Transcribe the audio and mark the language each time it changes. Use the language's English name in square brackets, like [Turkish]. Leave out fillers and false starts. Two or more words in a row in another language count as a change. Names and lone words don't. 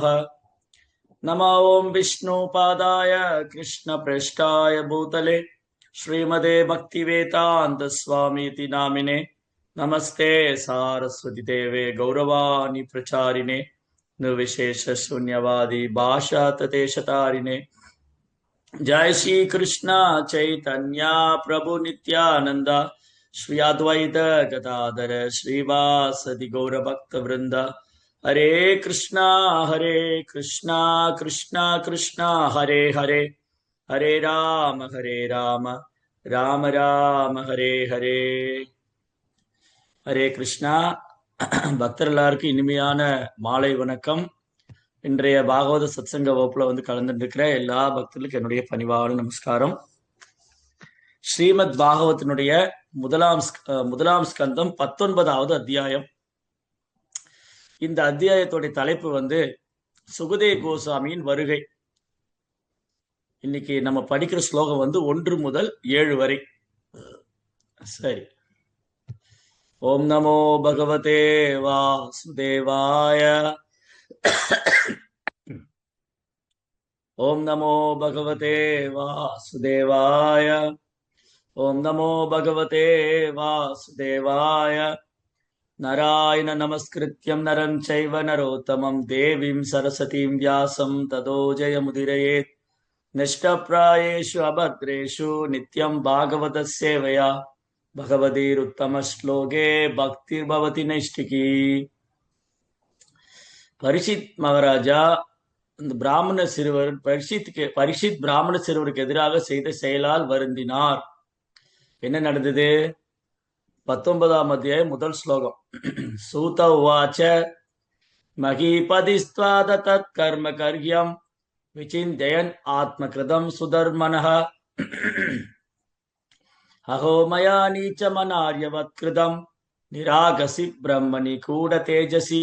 [Sanskrit] नमो ओं विष्णुपादाय कृष्णप्रेष्ठाय भूतले श्रीमते भक्तिवेदान्तस्वामीति नामिने नमस्ते सारस्वती देवे गौरवाणी प्रचारिणे निर्विशेषशून्यवादी भाषाततेशतारिणे। जय श्री कृष्ण चैतन्य प्रभु नित्यानंद श्री अद्वैत गदाधर श्रीवासदि गौर भक्त वृंद। हरे कृष्णा कृष्णा कृष्णा हरे हरे, हरे राम राम राम हरे हरे। हरे कृष्णा [Tamil] பக்தர் எல்லாருக்கும் இனிமையான மாலை வணக்கம். இன்றைய பாகவத சத்சங்க வகுப்புல கலந்துட்டு இருக்கிற எல்லா பக்தர்களுக்கும் என்னுடைய பணிவான நமஸ்காரம். ஸ்ரீமத் பாகவத்தினுடைய முதலாம் ஸ்கந்தம் 19வது அத்தியாயம். இந்த அத்தியாயத்துடைய தலைப்பு சுகதேவ் கோசாமியின் வருகை. இன்னைக்கு நம்ம படிக்கிற ஸ்லோகம் 1 முதல் 7 வரை. [Sanskrit] சரி. ओम् नमो भगवते वासुदेवाय. ओम नमो भगवते वासुदेवाय। ओम नमो भगवते वासुदेवाय। नारायण नमस्कृत्यं नरं चैव नरोत्तमं देवीं सरस्वतीं व्यासं ततो जयमुदीरयेत्। नष्टप्रायेषु अभद्रेषु नित्यं भागवतस्य सेवया भगवतीरुत्तमश्लोके भक्तिर्भवति नैष्टिकी। [Tamil] பரீட்சித் மகாராஜா இந்த பிராமண சிறுவர் பரீட்சித் பிராமண சிறுவருக்கு எதிராக செய்த செயலால் வருந்தினார். என்ன நடந்தது? 19ஆம் அத்தியாயம் முதல் ஸ்லோகம். [Sanskrit] सूत उवाच महीपतिस्त्वथ तत् कर्म गर्ह्यं विचिन्तयन् आत्मकृतं सुदुर्मनाः अहो मया नीचमनार्यवत्कृतं निरागसि ब्रह्मणि गूढ तेजसि.